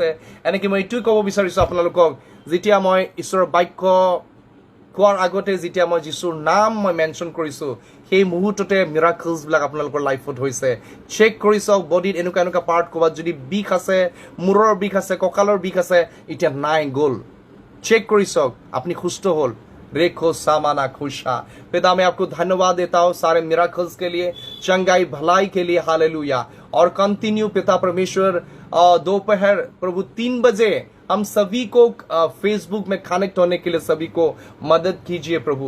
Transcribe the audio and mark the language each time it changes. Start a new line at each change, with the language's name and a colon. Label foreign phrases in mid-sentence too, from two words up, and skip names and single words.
Assamese: এনেকৈ মই এইটোৱে ক'ব বিচাৰিছোঁ আপোনালোকক, যেতিয়া মই ঈশ্বৰৰ বাক্য কোৱাৰ আগতে যেতিয়া মই যীশুৰ নাম মই মেনশ্যন কৰিছোঁ, সেই মুহূৰ্ততে মিৰাকলছবিলাক আপোনালোকৰ লাইফত হৈছে। চেক কৰি চাওক বডিত এনেকুৱা পাৰ্ট ক'ৰবাত যদি বিষ আছে, মূৰৰ বিষ আছে, কঁকালৰ বিষ আছে, এতিয়া নাই, গ'ল। চেক কৰি চাওক, আপুনি সুস্থ হ'ল। रेखो सामाना खुशा।
Hindi: पिता मैं आपको धन्यवाद देता हूँ सारे मिराकल्स के लिए, चंगाई भलाई के लिए। हालेलुया। और कंटिन्यू पिता परमेश्वर दोपहर प्रभु 3 बजे हम सभी को फेसबुक में कनेक्ट होने के लिए सभी को मदद कीजिए प्रभु।